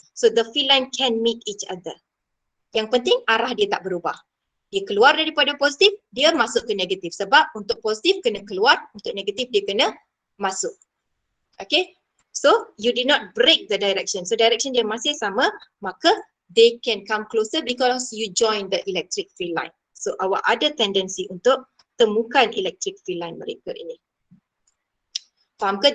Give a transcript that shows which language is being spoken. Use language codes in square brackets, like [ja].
[en] So the field line can meet each other. [ms] Yang penting arah dia tak berubah. Dia keluar daripada positif, dia masuk ke negatif. Sebab untuk positif kena keluar, untuk negatif dia kena masuk. [en] Okay, so you did not break the direction. So [ms] direction dia masih sama, maka [en] they can come closer because you join the electric field line. [ms] So awak ada tendensi untuk temukan electric field line mereka ini. Faham ke?